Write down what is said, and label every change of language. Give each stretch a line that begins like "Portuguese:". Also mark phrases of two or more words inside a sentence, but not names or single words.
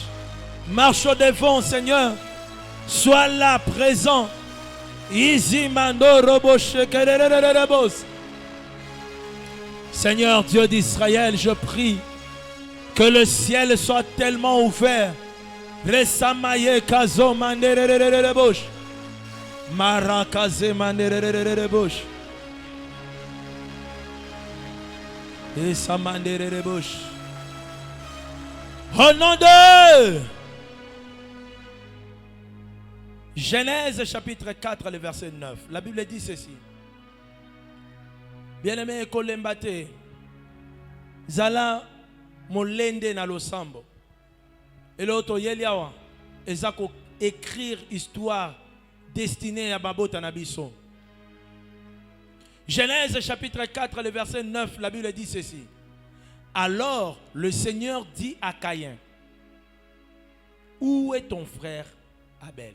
French: Marche au devant, Seigneur. Sois là, présent. Seigneur Dieu d'Israël, je prie que le ciel soit tellement ouvert. Resamaye kazo manderere bosh. Marakaze manderere bosh. Esa manderere bosh. Au nom de Genèse chapitre 4, le verset 9. La Bible dit ceci. Bien-aimé Kolembate,
Lingala: Zala molende na losambo.
French: Et l'autre
Lingala: yeliawa, ezako
French: écrire histoire destinée à
Lingala: Babota Nabiso.
French: Genèse chapitre 4, le verset 9, la Bible dit ceci. Alors le Seigneur dit à Caïn, où est ton frère Abel?